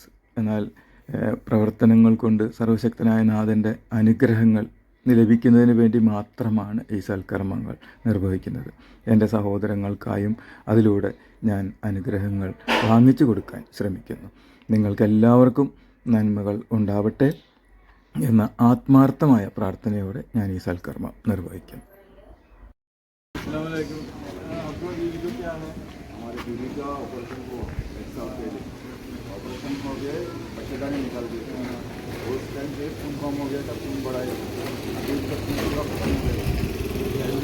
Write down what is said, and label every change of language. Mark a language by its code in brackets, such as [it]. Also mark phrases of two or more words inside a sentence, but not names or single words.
[ml] എന്നാൽ പ്രവർത്തനങ്ങൾ കൊണ്ട് സർവശക്തനായ നാഥൻ്റെ അനുഗ്രഹങ്ങൾ ലഭിക്കുന്നതിന് വേണ്ടി മാത്രമാണ് ഈ സൽക്കർമ്മങ്ങൾ നിർവഹിക്കുന്നത്. എൻ്റെ സഹോദരങ്ങൾക്കായും അതിലൂടെ ഞാൻ അനുഗ്രഹങ്ങൾ വാങ്ങിച്ചു കൊടുക്കാൻ ശ്രമിക്കുന്നു. നിങ്ങൾക്കെല്ലാവർക്കും നന്മകൾ ഉണ്ടാവട്ടെ എന്ന ആത്മാർത്ഥമായ പ്രാർത്ഥനയോടെ ഞാൻ ഈ സൽക്കർമ്മം നിർവഹിക്കുന്നു. [hi] ऑपरेशन हो गया, बच्चेदानी निकल गए। उस टाइम से खून कम हो गया था, खून बढ़ाया, अभी तक खून पूरा खत्म हो गया।